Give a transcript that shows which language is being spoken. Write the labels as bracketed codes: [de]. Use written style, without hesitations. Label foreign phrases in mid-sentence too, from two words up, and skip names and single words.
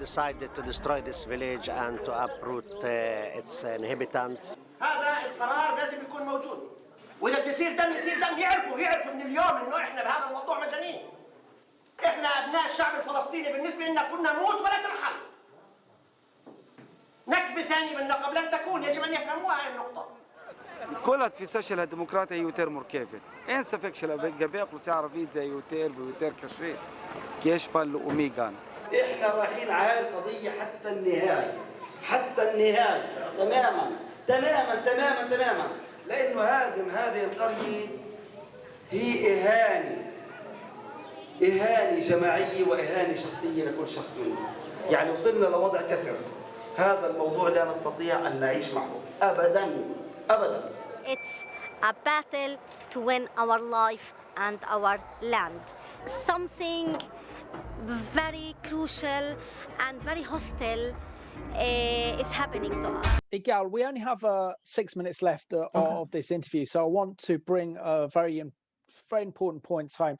[en] decided to destroy this village and to uproot its inhabitants. [ar] هذا القرار لازم يكون موجود، وإذا بده يصير دم يصير دم. يعرفوا من اليوم إنه إحنا بهذا الموضوع مجانين. إحنا أبناء الشعب الفلسطيني بالنسبة لنا كنا نموت ولا ترحل. نكبة ثانية بالنقب لن تكون، يجب أن يفهموها هذه النقطة. [he] כל התפיסה של הדמוקרטיה היא יותר מורכבת. אין ספק שלגבי האוכלוסייה הערבית זה יותר ויותר קשה, כי יש פן לאומי גם. [ar] احنا رايحين على القضيه حتى النهايه، حتى النهايه تماما تماما تماما تماما، لانه هادم هذه القريه هي اهانه جماعيه واهانه شخصيه لكل شخص منهم. يعني وصلنا لوضع كسر. هذا الموضوع لا نستطيع ان نعيش معه ابدا ابدا. [en] It's a battle to win our life and our land. Something very crucial and very hostile is happening to us. Igal, we only have 6 minutes left of this interview, so I want to bring very important points home.